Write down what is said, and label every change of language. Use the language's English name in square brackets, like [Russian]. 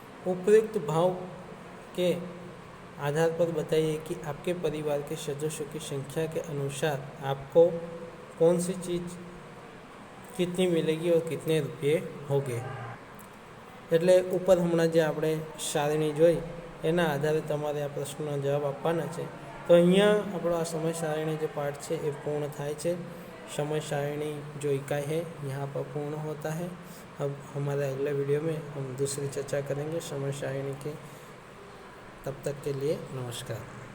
[Hindi] उपयुक्त भाव के आधार पर बताइए कि आपके परिवार के सदस्यों की संख्या के अनुसार आपको कौन सी चीज़ कितनी मिलेगी और कितने रुपये होंगे। [Gujarati] એટલે ઉપર હમણાં જે આપણે સારણી જોઈ એના આધારે તમારે આ પ્રશ્નનો જવાબ આપવાના છે। તો અહીંયા આપણો આ સમય સારણી જે પાઠ છે એ પૂર્ણ થાય છે। [Hindi] समय सारणी जो इकाई है यहाँ पर पूर्ण होता है। अब हमारे अगले वीडियो में हम दूसरी चर्चा करेंगे समय सारणी के। तब तक के लिए नमस्कार।